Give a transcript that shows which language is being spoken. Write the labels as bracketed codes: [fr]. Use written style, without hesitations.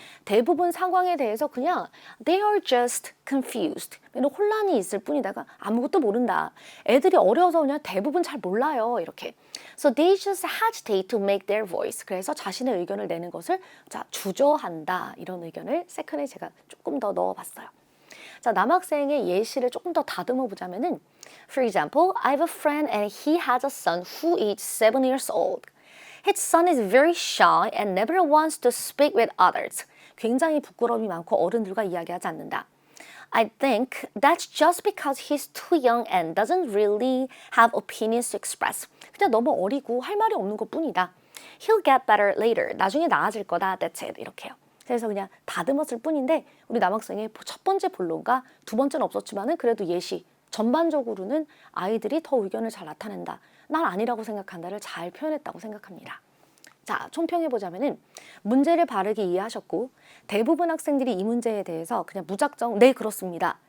[ko] 대부분 상황에 대해서 그냥 [en] they are just confused. [ko] 혼란이 있을 뿐이다가 아무것도 모른다. 애들이 어려서 그냥 대부분 잘 몰라요. 이렇게. [en] So they just hesitate to make their voice. [ko] 그래서 자신의 의견을 내는 것을 주저한다. 이런 의견을 세컨에 제가 조금 더 넣어봤어요. 자, 남학생의 예시를 조금 더 다듬어 보자면은 [en] For example, I have a friend and he has a son who is 7 years old. His son is very shy and never wants to speak with others. [ko] 굉장히 부끄러움이 많고 어른들과 이야기하지 않는다. [en] I think that's just because he's too young and doesn't really have opinions to express. [ko] 그냥 너무 어리고 할 말이 없는 것뿐이다. [en] He'll get better later. [ko] 나중에 나아질 거다. [en] That's it. [ko] 이렇게요. 그래서 그냥 다듬었을 뿐인데 우리 남학생의 첫 번째 본론과 두 번째는 없었지만은 그래도 예시 전반적으로는 아이들이 더 의견을 잘 나타낸다. 난 아니라고 생각한다를 잘 표현했다고 생각합니다. 자, 총평해보자면은 문제를 바르게 이해하셨고 대부분 학생들이 이 문제에 대해서 그냥 무작정 네 그렇습니다.